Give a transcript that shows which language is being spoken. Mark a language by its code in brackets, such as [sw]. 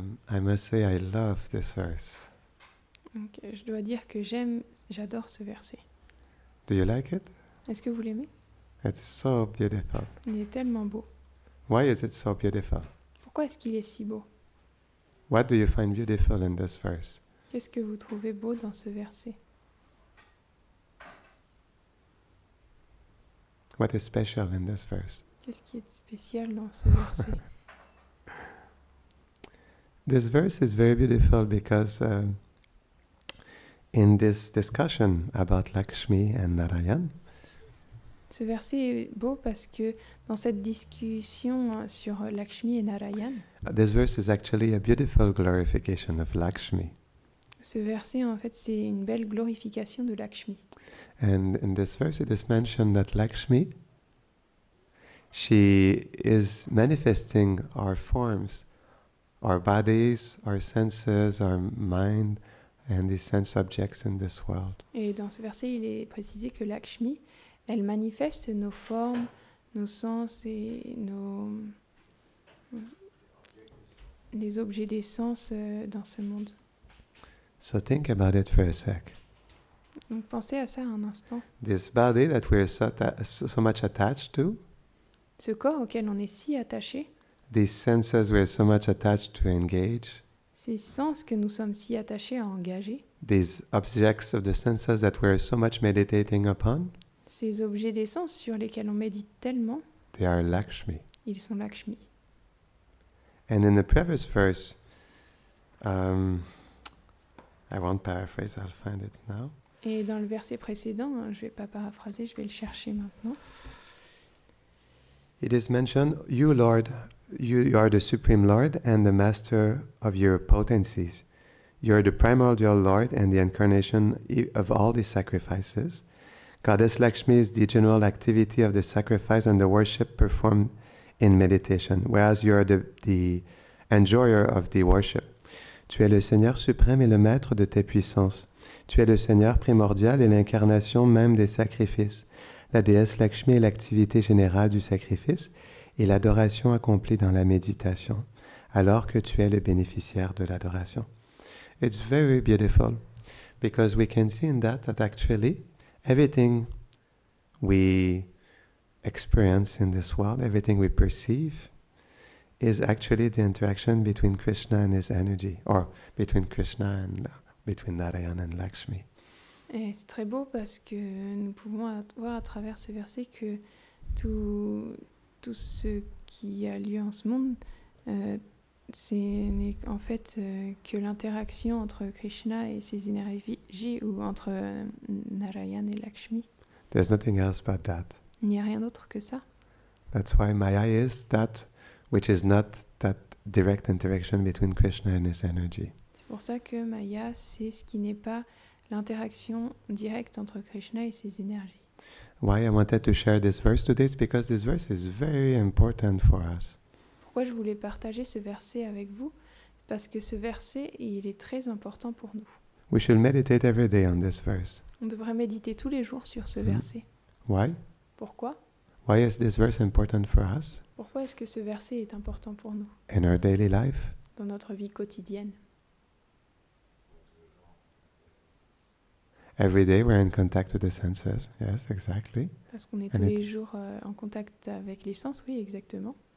[en] I must say I love this verse. [fr] Donc, je dois dire que j'adore ce verset. [en] Do you like it? [fr] Est-ce que vous l'aimez? [en] It's so beautiful. [fr] Il est tellement beau. [en] Why is it so beautiful? [fr] Pourquoi est-ce qu'il est si beau? [en] What do you find beautiful in this verse? [fr] Qu'est-ce que vous trouvez beau dans ce verset? [en] What is special in this verse? [fr] Qu'est-ce qui est spécial dans ce verset? [en] This verse is very beautiful because in this discussion about Lakshmi and Narayan, [fr] ce verset est beau parce que dans cette discussion sur Lakshmi et Narayan, [en] this verse is actually a beautiful glorification of Lakshmi. [fr] Ce verset, en fait, c'est une belle glorification de Lakshmi. [en] And in this verse it is mentioned that Lakshmi, she is manifesting our forms, our bodies, our senses, our mind, and these sense objects in this world. [fr] Et dans ce verset, il est précisé que Lakshmi, elle manifeste nos formes, nos sens et les objets des sens dans ce monde. [en] So think about it for a sec. [fr] Donc pensez à ça un instant. [en] This body that we're so much attached to, [fr] ce corps auquel on est si attaché, [en] these senses we're so much attached to engage, [fr] ces sens que nous sommes si attachés à engager, [en] these objects of the senses that we're so much meditating upon, [fr] ces objets des sens sur lesquels on médite tellement, [en] they are Lakshmi. [fr] Ils sont Lakshmi. [en] And in the previous verse, I won't paraphrase, I'll find it now. [fr] Et dans le verset précédent, je ne vais pas paraphraser, je vais le chercher maintenant. [en] It is mentioned, you Lord, you are the Supreme Lord and the Master of your potencies. You are the primordial Lord and the incarnation of all the sacrifices. Goddess Lakshmi is the general activity of the sacrifice and the worship performed in meditation, whereas you are the enjoyer of the worship. [fr] Tu es le Seigneur suprême et le maître de tes puissances. Tu es le Seigneur primordial et l'incarnation même des sacrifices. La déesse Lakshmi est l'activité générale du sacrifice et l'adoration accomplie dans la méditation, alors que tu es le bénéficiaire de l'adoration. [en] It's very beautiful, because we can see in that actually everything we experience in this world, everything we perceive, is actually the interaction between Krishna and his energy, or between Krishna and between Narayana and Lakshmi. [fr] Et c'est très beau parce que nous pouvons voir à travers ce verset que tout ce qui a lieu en ce monde, n'est en fait que l'interaction entre Krishna et ses énergies, ou entre Narayana et Lakshmi. [en] There's nothing else but that. [fr] Il n'y a rien d'autre que ça. [en] That's why Maya is that which is not that direct interaction between Krishna and his energy. [fr] C'est pour ça que Maya, c'est ce qui n'est pas l'interaction directe entre Krishna et ses énergies. [en] Why I wanted to share this verse today is because this verse is very important for us. [fr] Pourquoi je voulais partager ce verset avec vous? Parce que ce verset, il est très important pour nous. [en] We should meditate every day on this verse. [fr] On devrait méditer tous les jours sur ce verset. [en] Why? [fr] Pourquoi? [en] Why is this verse important for us? [fr] Pourquoi est-ce que ce verset est important pour nous [en] In our daily life? [fr] dans notre vie quotidienne? [en] Every day we're in contact with the senses. Yes, exactly. [fr] Parce qu'on est tous les jours en contact avec les sens, oui, exactement.